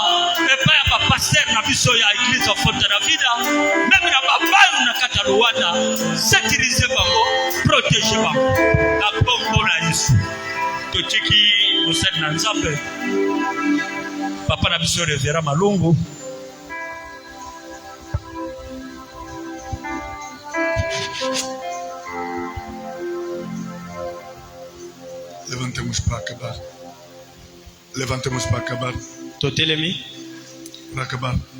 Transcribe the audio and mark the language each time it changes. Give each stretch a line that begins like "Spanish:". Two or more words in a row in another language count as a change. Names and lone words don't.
Lingala: E pa ya ba pasteur na biso ya église fonte na vida. Même na ba balu na kata Luanda. Sécuriser bango, protéger bango. Na bongo na Yesu. Totiki mosali na nzambe. Papa na biso Reverend Malungu.
Portuguese: Levantemos para acabar. Levantemos para acabar.
Lingala: Totelemi,
Portuguese: Para acabar.